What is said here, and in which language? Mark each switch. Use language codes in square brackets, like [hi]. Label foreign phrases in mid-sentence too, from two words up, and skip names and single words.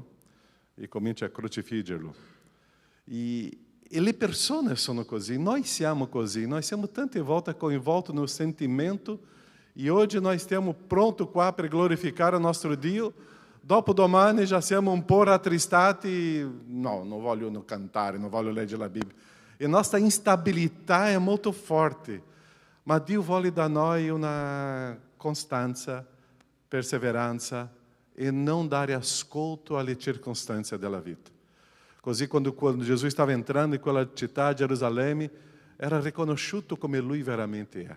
[it] E comincia a crocifiggerlo. E le persone sono così, noi siamo tante volte coinvolti [pt] no sentimento, [it] e oggi noi stiamo pronti qua per glorificare il nostro Dio. Dopo domani già siamo un po' rattristati, no, non voglio cantare, non voglio leggere la Bibbia. [pt] E nossa [it] instabilità [pt] é muito forte, mas [it] Dio vuole da noi una costanza, perseveranza e non dare ascolto alle circostanze della vita. Così quando Gesù stava entrando in quella città, Gerusalemme, era riconosciuto come Lui veramente è.